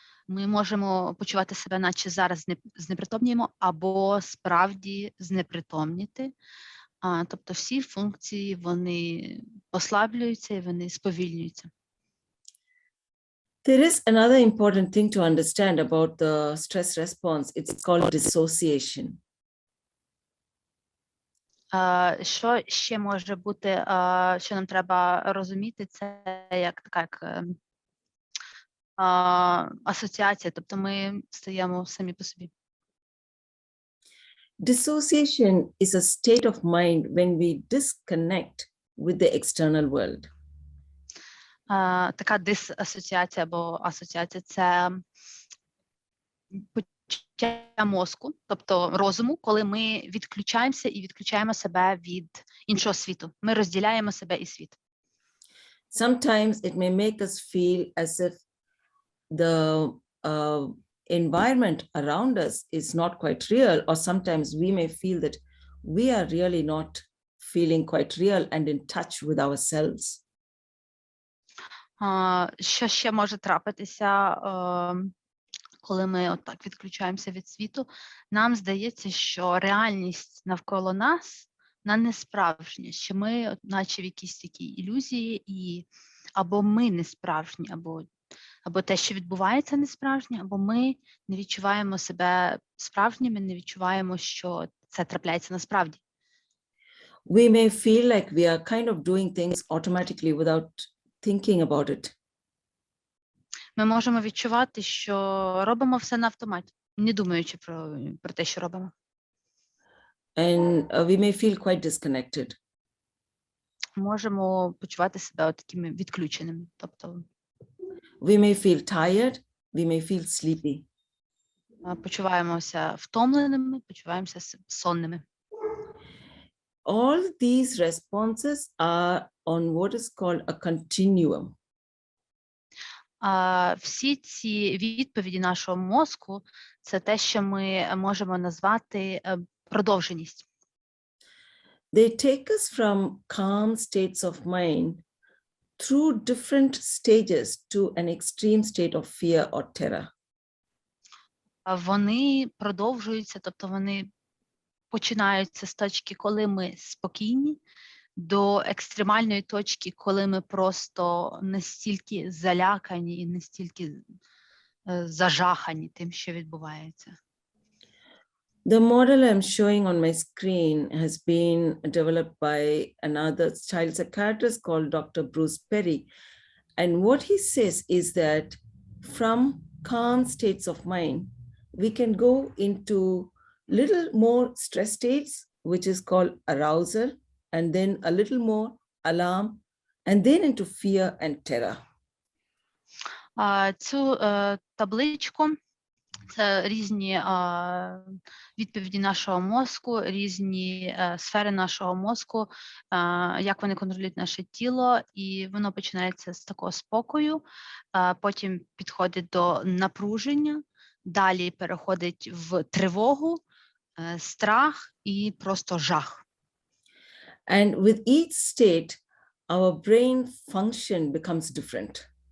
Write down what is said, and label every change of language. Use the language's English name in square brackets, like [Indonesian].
[Ukrainian] Ми можемо почувати себе, наче зараз знепритомніємо, або справді знепритомніти. Тобто всі функції, вони послаблюються і вони сповільнюються. [English] There is another important thing to understand about the stress response. It's called dissociation. [Ukrainian] Що ще може бути, що нам треба розуміти, це як така асоціація, тобто ми стаємо самі по собі. [English] Dissociation is a state of mind when we disconnect with the external world. [Ukrainian] Така дисасоціація або асоціація – це почуття мозку, тобто розуму, коли ми відключаємося і відключаємо себе від іншого світу. Ми розділяємо себе і світ. [English] Sometimes it may make us feel as if the environment around us is not quite real, or sometimes we may feel that we are really not feeling quite real and in touch with ourselves. [Ukrainian] Що ще може трапитися, коли ми отак відключаємося від світу? Нам здається, що реальність навколо нас, вона не справжня, що ми наче в якійсь такій ілюзії, і або ми не справжні, або те, що відбувається, не справжнє, або ми не відчуваємо себе справжніми, не відчуваємо, що це трапляється насправді. [English] We may feel like we are kind of doing things automatically without thinking about it. [Ukrainian] Ми можемо відчувати, що робимо все на автоматі, не думаючи про те, що робимо. [English] And we may feel quite disconnected. [Ukrainian] Можемо почувати себе такими відключеними, тобто [English] We may feel tired, we may feel sleepy. [Ukrainian] Почуваємося втомленими, почуваємося сонними. [English] All these responses are on what is called a continuum. [Ukrainian] Всі ці відповіді нашого мозку – це те, що ми можемо назвати продовженість. [English] They take us from calm states of mind through different stages to an extreme state of fear or terror. [Ukrainian] Вони продовжуються, тобто вони починаються з точки, коли ми спокійні, до екстремальної точки, коли ми просто настільки залякані і настільки зажахані тим, що відбувається. [English] The model I'm showing on my screen has been developed by another child psychiatrist called Dr. Bruce Perry. And what he says is that from calm states of mind, we can go into little more stress states, which is called arousal, and then a little more alarm, and then into fear and terror. [Ukrainian] Цю табличку – це різні відповіді нашого мозку, різні сфери нашого мозку, як вони контролюють наше тіло, і воно починається з такого спокою, потім підходить до напруження, далі переходить в тривогу, страх і просто жах. [English] And with each state, our brain function becomes different.